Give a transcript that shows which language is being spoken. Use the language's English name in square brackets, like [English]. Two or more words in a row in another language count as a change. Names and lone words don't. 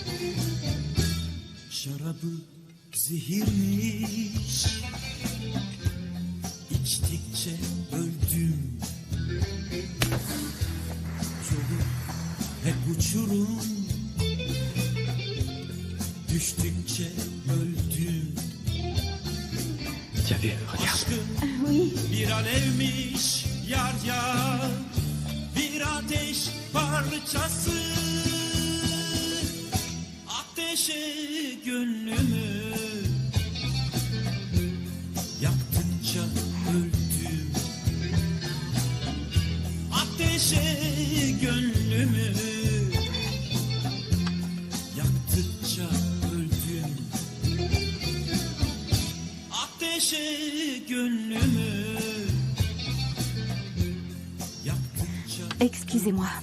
[Turkish] Şarabı zehirmiş, içtikçe öldüm. Yolu hep uçurum, düştükçe öldüm. [French] Tiens, viens, regarde. [Turkish] Aşkım bir alevmiş yar yar, bir ateş parçası. Ateşe gönlümü yaktıkça öldüm. Ateşe gönlümü yaktıkça öldüm. Ateşe gönlümü yaktıkça. [French] Excusez-moi.